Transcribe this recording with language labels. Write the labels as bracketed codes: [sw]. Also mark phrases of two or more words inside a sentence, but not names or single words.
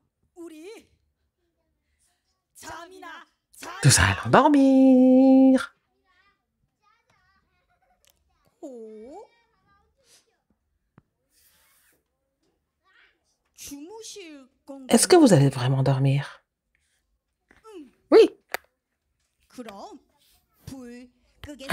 [ko] 우리 잠이나 자. [fr] nous allons dormir. [ko] 오? 주무실 건가요? [fr] Est-ce que vous allez vraiment dormir? Oui. [ko] 그럼 불 끄겠습니다.